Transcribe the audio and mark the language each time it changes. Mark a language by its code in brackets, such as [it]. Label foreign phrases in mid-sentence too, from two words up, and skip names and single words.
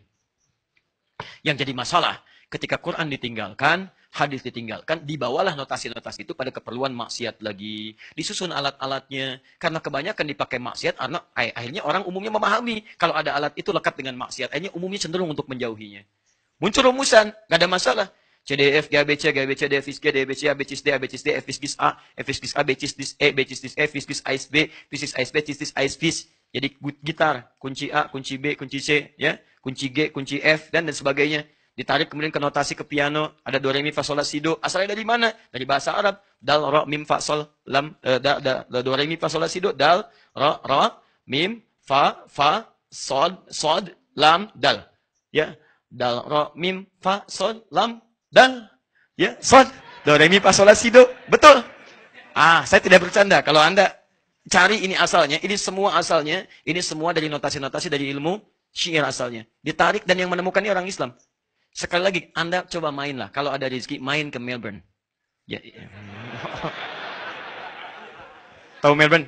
[id] Yang jadi masalah, ketika Quran ditinggalkan, hadis ditinggalkan, dibawalah notasi-notasi itu pada keperluan maksiat lagi. Disusun alat-alatnya. Karena kebanyakan dipakai maksiat, akhirnya orang umumnya memahami. Kalau ada alat itu lekat dengan maksiat, akhirnya umumnya cenderung untuk menjauhinya. Muncul rumusan, nggak ada masalah. CDF, GABC, GABC, DFIS G, DBC, ABCIS D, ABCIS D, FIS A, FIS A, BCIS D, E, BCIS D, E, FIS AIS B, FIS AIS B, CIS AIS FIS. Jadi gitar, kunci A, kunci B, kunci C, ya, kunci G, kunci F, dan sebagainya. Ditarik kemudian ke notasi ke piano, ada do re mi fa sol la si do. Asalnya dari mana? Dari bahasa Arab. Dal ra mim fa sol lam do re mi fa sol la si do, dal ra mim fa sod lam dal. Ya. Dal ra mim fa sol lam dal. Ya, sod do re mi fa sol la si do. Betul. Saya tidak bercanda. Kalau Anda cari ini asalnya, ini semua asalnya, ini semua dari notasi-notasi dari ilmu syair asalnya. Ditarik dan yang menemukan ini orang Islam. Sekali lagi, Anda coba mainlah. Kalau ada rezeki, main ke Melbourne. Ya. Tahu Melbourne?